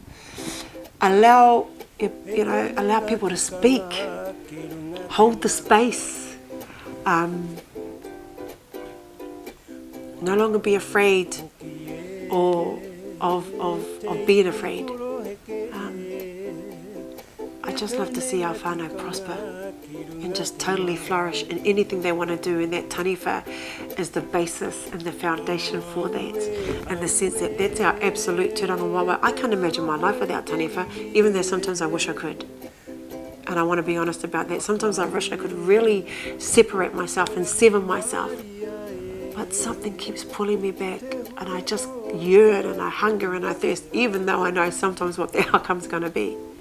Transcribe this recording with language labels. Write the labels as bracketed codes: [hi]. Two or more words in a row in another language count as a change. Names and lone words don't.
[en] Allow people to speak, hold the space, no longer be afraid or of being afraid. I just love to see our whānau prosper and just totally flourish in anything they want to do, and that Taniwha is the basis and the foundation for that, and the sense that that's our absolute [mi] te ranga wawa. [en] I can't imagine my life without Taniwha, even though sometimes I wish I could. And I want to be honest about that. Sometimes I wish I could really separate myself and sever myself. But something keeps pulling me back, and I just yearn and I hunger and I thirst, even though I know sometimes what the outcome's going to be.